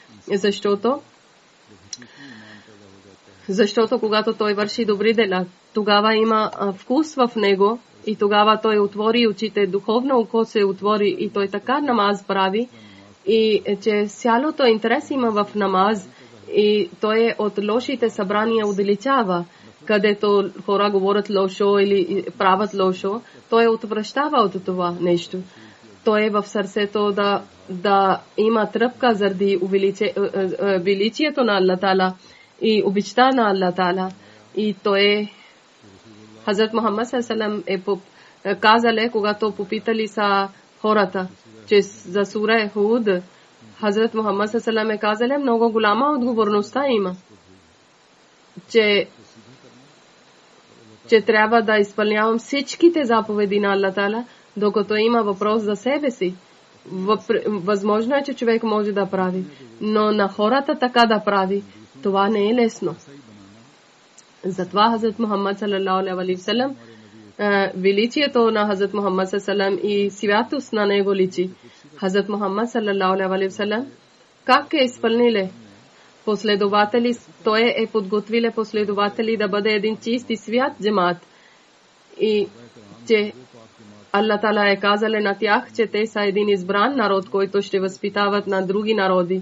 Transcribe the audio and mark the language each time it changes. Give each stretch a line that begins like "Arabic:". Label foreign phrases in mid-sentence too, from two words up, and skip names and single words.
Bulgarian: Защото когато той върши добри дела, тогава има вкус в него и тогава той отвори очите, духовно око се отвори и той така намаз прави и че цялото интерес има в намаз и той от лошите събрания удалечава, където хора говорят лошо или правят лошо, той отвръщава от това нещо. Той е в сърцето да има тръпка заради величието на
Arabic: الله تعالى
Bulgarian: и обичта на
Arabic: الله تعالى.
Bulgarian: И той Хазрат Мухаммад
Arabic: صلى الله عليه وسلم
Bulgarian: казале, когато попитали са хората, че за сура Худ, Хазрат Мухаммад
Arabic: صلى الله عليه وسلم
Bulgarian: казале, много голяма отговорността има, че трябва да изпълнявам всичките заповеди на
Arabic: الله تعالى,
Bulgarian: докато има въпрос за себе си. Възможно е, че човек може да прави, но на хората така да прави, това не е лесно. Затова Хазрат Мухаммад
Arabic: صلى الله عليه وسلم,
Bulgarian: величието на Хазрат Мухаммад
Arabic: صلى الله عليه وسلم
Bulgarian: и святост на него личи. Хазрат Мухаммад
Arabic: صلى الله عليه وسلم
Bulgarian: как е изпълниле последователи, той е подготвиле последователи да бъде един чист и свят джамат. И че
Arabic: الله تعالى
Bulgarian: е казале на тях, че те са един избран народ, който ще възпитават на други народи.